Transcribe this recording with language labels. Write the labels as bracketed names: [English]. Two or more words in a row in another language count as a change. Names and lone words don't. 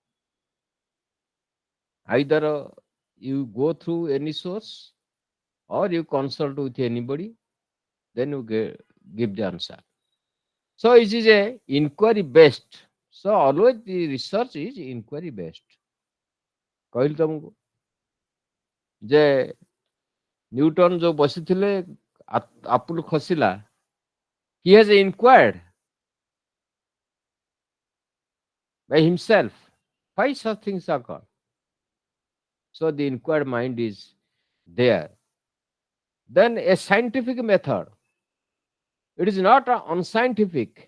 [English] Either you go through any source or you consult with anybody, then you give the answer. So it is a inquiry based. So always the research is inquiry based. [Odia] କହିଲି ତମକୁ ଯେ ନ୍ୟୁଟନ ଯୋଉ ବସିଥିଲେ ଆପଲ ଖସିଲା, [English] he has inquired by himself why such things occur. So the inquired mind is there. Then a scientific method. It is not unscientific.